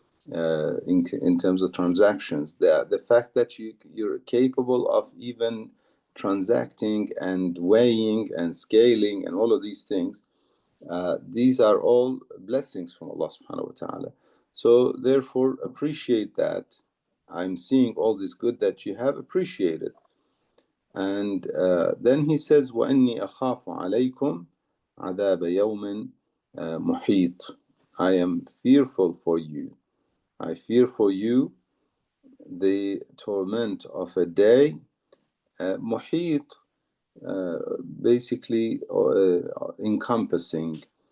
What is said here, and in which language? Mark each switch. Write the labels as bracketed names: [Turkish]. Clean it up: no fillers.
[English] In terms of transactions, the fact that you're capable of even transacting and weighing and scaling and all of these things, these are all blessings from Allah subhanahu wa ta'ala. So therefore appreciate that. I'm seeing all this good that you have, appreciated. And then he says, [Arabic] وَإِنِّي أَخَافُ عَلَيْكُمْ عَذَابَ يَوْمٍ مُحِيطٍ. [English] I am fearful for you. I fear for you the torment of a day, muhit, basically encompassing.